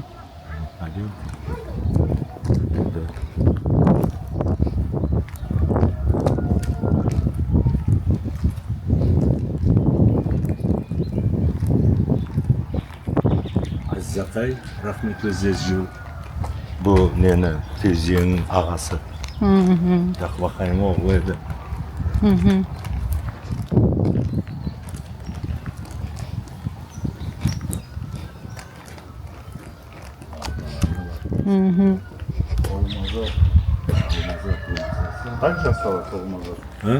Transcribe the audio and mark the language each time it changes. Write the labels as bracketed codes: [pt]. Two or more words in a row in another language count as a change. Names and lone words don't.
[ru] Пойдем. Да. Zakay rahmetli здесь жил. [crh] Bu nene Fevziye'nin ağası. Yakup Akay'ın oğlu edi. [ru] Так же осталось Алмазов? Ha?